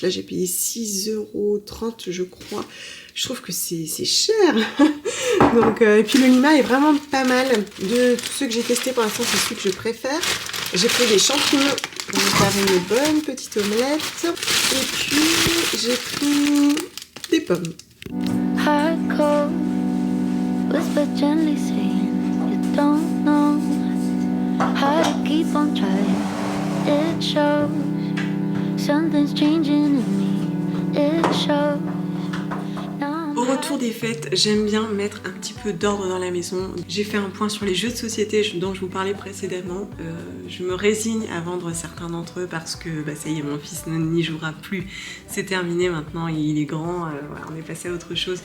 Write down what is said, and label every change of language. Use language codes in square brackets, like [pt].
[fr] Là j'ai payé 6,30 € je crois. Je trouve que c'est cher. Donc, et puis le Lima est vraiment pas mal. De tous ceux que j'ai testés pour l'instant, c'est celui que je préfère. J'ai pris des champignons pour me faire une bonne petite omelette. Et puis j'ai pris des pommes. [en] Hot cold, whisper gently saying you don't know how to keep on trying. It shows something's changing in me. It shows. [fr] Au retour des fêtes, j'aime bien mettre un petit peu d'ordre dans la maison. J'ai fait un point sur les jeux de société dont je vous parlais précédemment. Je me résigne à vendre certains d'entre eux parce que ça y est, mon fils n'y jouera plus. C'est terminé maintenant, il est grand, voilà, on est passé à autre chose.